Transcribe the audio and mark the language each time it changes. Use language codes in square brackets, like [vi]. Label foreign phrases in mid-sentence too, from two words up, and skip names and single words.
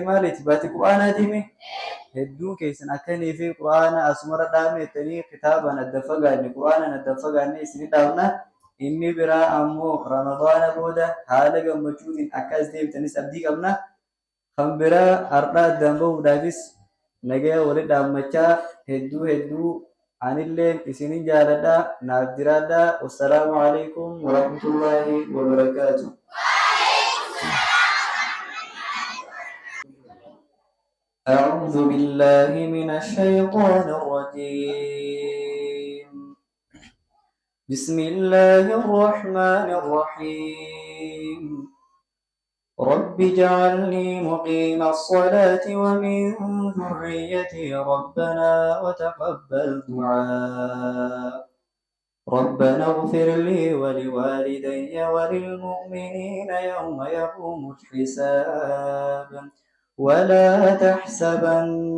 [om] maaliiti baatii qur'aanaatiimi hedduun keessan akkanii fi qur'aana asumara dhaabne jettanii kitaaban adda fagaanne qur'aanan adda fagaanne isini dhaabna inni biraa ammoo ramadaana booda haala gammachuutiin akkas deebitanis abdii qabna kan biraa har'a addaan bahuudhaafis nagaya wali dhaammachaa hedduu anilleen isinin jaaladha naaf jiraadha [ar] والسلام عليكم ورحمة الله وبركاته. أعوذ بالله من الشيطان الرجيم بسم الله الرحمن الرحيم رب اجعلني مقيم الصلاة ومن ذريتي ربنا وتقبل دعاء ربنا اغفر لي ولوالدي وللمؤمنين يوم يقوم الحساب ولا تحسبن